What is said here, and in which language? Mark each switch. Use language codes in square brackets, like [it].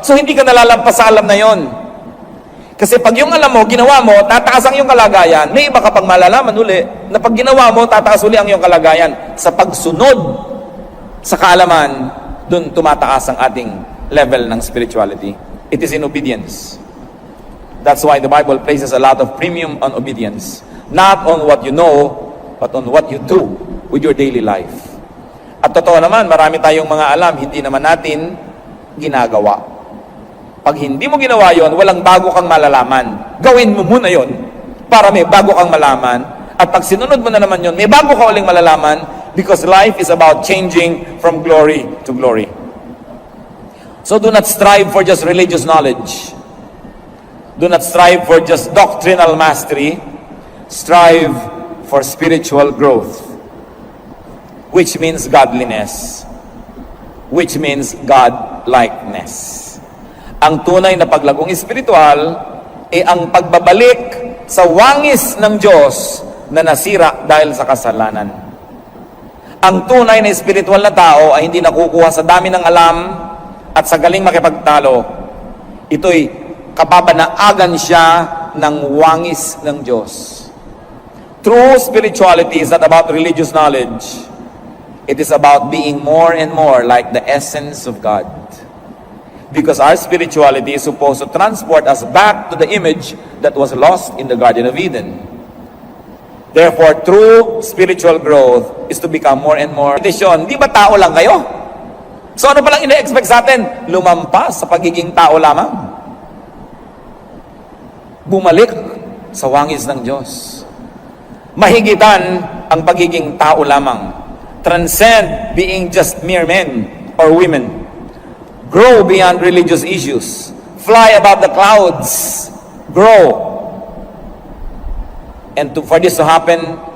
[tl] So hindi ka nalalampas sa alam na yon. Kasi pag yung alam mo, ginawa mo, tataas ang iyong kalagayan. May iba ka pang malalaman uli, na pag ginawa mo, tataas uli ang iyong kalagayan. Sa pagsunod sa kaalaman, dun tumataas ang ating level ng spirituality. [en] It is in obedience. That's why the Bible places a lot of premium on obedience. Not on what you know, but on what you do with your daily life. [tl] At totoo naman, marami tayong mga alam, hindi naman natin ginagawa. Pag hindi mo ginawa yon, walang bago kang malalaman. Gawin mo muna yon para may bago kang malaman. At pag sinunod mo na naman yon, may bago ka uling malalaman [en] because life is about changing from glory to glory. So do not strive for just religious knowledge. Do not strive for just doctrinal mastery. Strive for spiritual growth, which means godliness, which means God-likeness. [tl] Ang tunay na paglagong espiritual ay ang pagbabalik sa wangis ng Diyos na nasira dahil sa kasalanan. Ang tunay na espiritual na tao ay hindi nakukuha sa dami ng alam at sa galing makipagtalo. Ito'y kababanaagan siya ng wangis ng Diyos. [en] True spirituality is not about religious knowledge. It is about being more and more like the essence of God. Because our spirituality is supposed to transport us back to the image that was lost in the Garden of Eden. Therefore, true spiritual growth is to become more and more. [tl] Di ba tao lang kayo? So ano palang ina-expect sa atin? Lumampas sa pagiging tao lamang. Bumalik sa wangis ng Diyos. Mahigitan ang pagiging tao lamang. [en] Transcend being just mere men or women. Grow beyond religious issues. Fly above the clouds. Grow. And for this to happen,